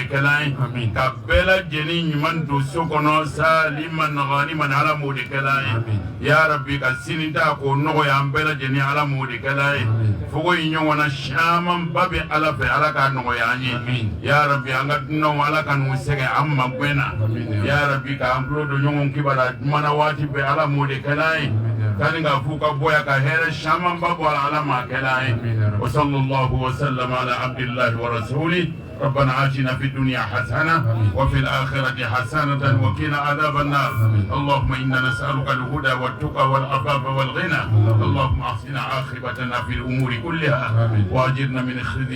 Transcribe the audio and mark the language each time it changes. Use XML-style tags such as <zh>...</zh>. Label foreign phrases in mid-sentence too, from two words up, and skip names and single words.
<bm>kɛla ye ka bɛɛ lajɛlen ɲuman don so kɔnɔ saliman ganiman ala m'o de kɛla ye</bm> <ar>يا ربي</ar> <bm>ka sini ta k'o nɔgɔya an bɛɛ lajɛlen ala m'o de kɛla ye fogo in ɲɔgɔn na caman ba bɛ ala fɛ ala k'a nɔgɔya an ye</bm> <ar>يا ربي</ar> <bm>an ka dunanw ala ka n'u sɛgɛn an ma gwɛnna ya rabi k'an tulo don ɲɔgɔn kibara dumana waati bɛɛ ala m'o de kɛla ye kani ka f'u ka bɔ yan ka hɛrɛ caman ba bɔ ala m'a kɛla ye</bm> <ar>وصلى الله وسلم على عبد الله ورسوله ربنا آتنا في الدنيا حسنة وفي الآخرة حسنة وقنا عذاب النار اللهم إنا نسألك الهدى والتقى والعفاف والغنى اللهم أحسن عاقبتنا في الأمور كلها وأجرنا من خزي</ar>